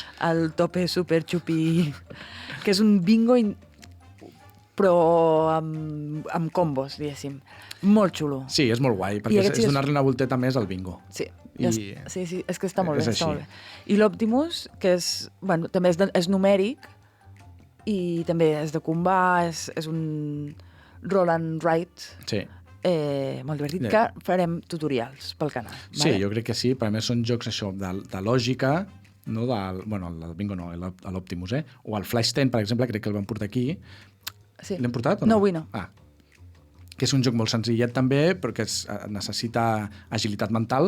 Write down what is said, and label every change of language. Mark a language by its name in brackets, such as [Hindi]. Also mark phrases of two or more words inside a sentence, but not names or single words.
[Catalan] el Tope Super Chupi, que és un bingo però amb combos, diguéssim. Molt xulo. Sí, és molt guai, I perquè aquest sí és és- donar-li una volteta més al bingo. Sí, I- sí, és que està molt bé. és Està així. molt bé. I l'Optimus, que és, bueno, també és numèric i també és de combar, és un [English] roll and write [Catalan] Sí. molt divertit, que farem tutorials pel canal. Sí, vale? jo crec que sí, però a més són jocs això, de lògica, no bueno, el bingo no, l'Optimus, o el Flash 10, per exemple, crec que el vam portar aquí. Sí. L'hem portat o No, no? avui no. Ah, que és un joc molt senzillet també, però que necessita agilitat mental